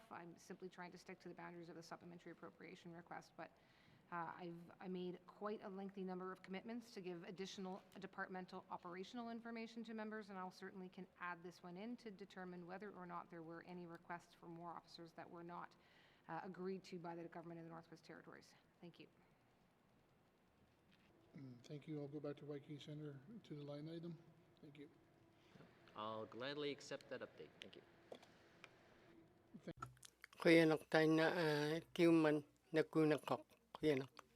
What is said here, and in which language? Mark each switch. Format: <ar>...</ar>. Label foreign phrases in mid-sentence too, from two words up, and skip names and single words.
<en>I'm simply trying to stick to the boundaries of the supplementary appropriation request, but I made quite a lengthy number of commitments to give additional departmental operational information to members, and I'll certainly can add this one in to determine whether or not there were any requests for more officers that were not agreed to by the government of the Northwest Territories. Thank you. Thank you. I'll go back to Waikiki Center to the line item. Thank you. I'll gladly accept that update. Thank you. kuyanak tayo na kiuman na kunakok kuyanak</en>